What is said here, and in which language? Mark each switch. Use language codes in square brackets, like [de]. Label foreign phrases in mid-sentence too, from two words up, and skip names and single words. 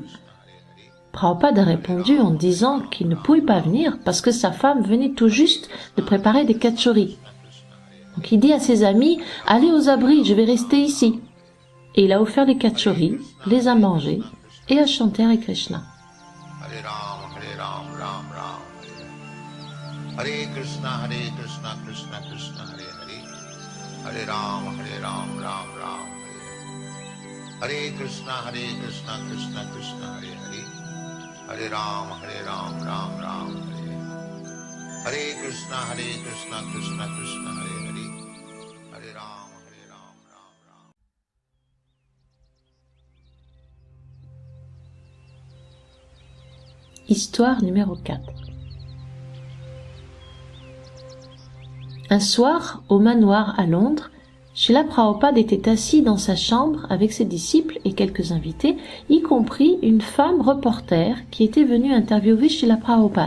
[fr] Prabhupada a répondu en disant qu'il ne pouvait pas venir parce que sa femme venait tout juste de préparer des kachoris. Donc il dit à ses amis, allez aux abris, je vais rester ici. Et il a offert les kachoris, les a mangés et a chanté Hare Krishna. [sa] Hare Ram, Ram Ram. Hare Krishna, Krishna Krishna, Hare Hare. Hare Ram, Ram Ram. Hare Krishna, Krishna Krishna, Hare Hare. Hare Ram, Ram Ram. Hare Krishna, Krishna Krishna, Hare Hare. Hare Ram, Ram Ram. [fr] Histoire numéro 4. Un soir, au manoir à Londres, Srila Prabhupada était assis dans sa chambre avec ses disciples et quelques invités, y compris une femme reporter qui était venue interviewer Srila Prabhupada.